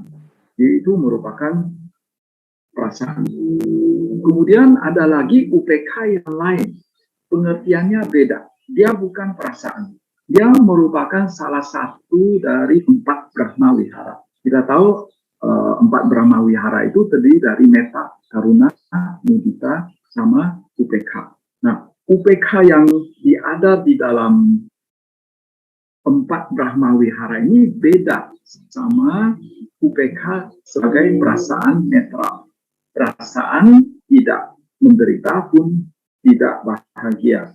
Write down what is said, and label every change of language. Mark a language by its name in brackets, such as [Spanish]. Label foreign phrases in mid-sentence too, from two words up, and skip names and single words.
[Indonesian] Jadi itu merupakan perasaan. Kemudian ada lagi UPK yang lain. Pengertiannya beda. Dia bukan perasaan. Dia merupakan salah satu dari 4 Brahma Wihara. Kita tahu 4 Brahma Wihara itu terdiri dari [Pali] metta, karuna, mudita, [Indonesian] sama UPK. Nah, UPK yang ada di dalam 4 Brahma Wihara ini beda sama UPK sebagai perasaan netral. Perasaan tidak menderita pun tidak bahagia.